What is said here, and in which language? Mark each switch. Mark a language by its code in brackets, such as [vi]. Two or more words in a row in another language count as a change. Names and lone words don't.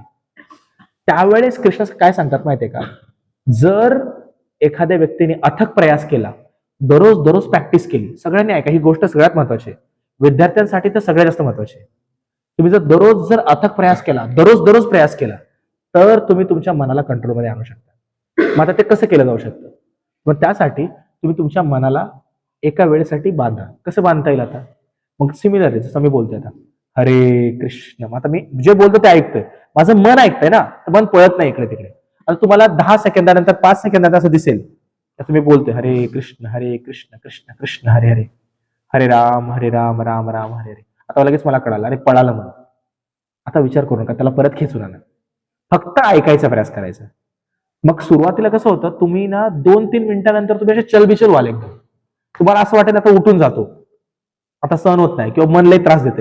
[mr] त्यावेळेस कृष्ण काय सांगतात माहितीये का, जर एखाद्या व्यक्तीने अथक प्रयास केला, दररोज दररोज प्रॅक्टिस केली, सगळ्यांनी ऐका, ही गोष्ट सगळ्यात महत्वाची आहे, विद्यार्थ्यांसाठी तर सगळ्यात जास्त महत्वाची आहे. तुम्ही जर दररोज जर अथक प्रयास केला, दररोज दररोज प्रयास केला, तर तुम्ही तुमच्या मनाला कंट्रोलमध्ये आणू शकता. मग आता ते कसं केलं जाऊ शकतं? मग त्यासाठी तुम्ही तुमच्या मनाला एका वेळेसाठी बांधा. कसं बांधता येईल आता? मग सिमिलर आहे, जसं मी बोलतोय आता, हरे कृष्ण, मग आता मी जे बोलतो ते ऐकतोय, माझं मन ऐकतंय ना, तर मन पळत नाही इकडे तिकडे. आता तुम्हाला 10 सेकंदानंतर 5 सेकंदानंतर असं दिसेल, तर मी बोलतोय हरे कृष्ण कृष्ण कृष्ण हरे हरे, हरे राम राम राम हरे हरे. आता लगेच मला कळालं, अरे पळालं मन. आता विचार करू नका, त्याला परत खेचून आणा, फक्त ऐकायचा प्रयास करायचा. मग सुरुवातीला कसं होतं, तुम्ही ना 2-3 मिनिटानंतर तुम्ही असे चलबिचल व्हाल एकदम, तुम्हाला असं वाटेल आता उठून जातो, आता सहन होत नाही, किंवा मन लई त्रास देते.